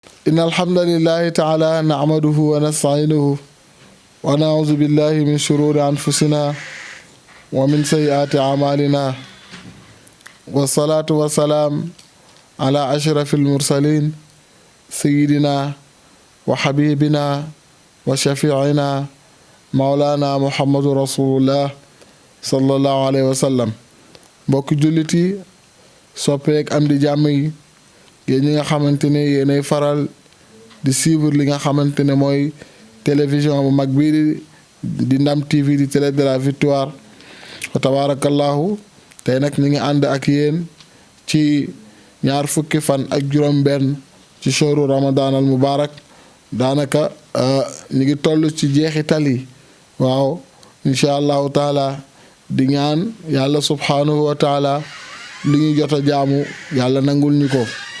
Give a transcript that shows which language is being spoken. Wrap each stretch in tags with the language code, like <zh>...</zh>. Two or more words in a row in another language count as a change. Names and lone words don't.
<ar>إن الحمد لله تعالى نعمده ونستعينه ونعوذ بالله من شرور أنفسنا ومن سيئات أعمالنا والصلاة والسلام على أشرف المرسلين سيدنا وحبيبنا وشفيعنا مولانا محمد رسول الله صلى الله عليه وسلم</ar> <wo>mbokk jullit yi soppeek am di jàmm yi yéen ñi nga xamante ne yéenay faral di suivre li nga xamante ne mooy télévision bu mag bii di Ndam TV di</wo> <fr>télé de la victoire</fr> <ar>وتبارك الله</ar> <wo>tey nag ñu ngi ànd ak yéen ci ñaar fukki fan ak juróom benn ci</wo> <ar>شهر رمضان المبارك</ar> <wo>daanaka ñu ngi toll ci jeexital yi waaw</wo> <ar>إن شاء الله تعالى</ar> <wo>di ñaan yàlla</wo> <ar>سبحانه وتعالى</ar> <wo>li ñuy jot a jaamu yàlla nangul ñu ko</wo>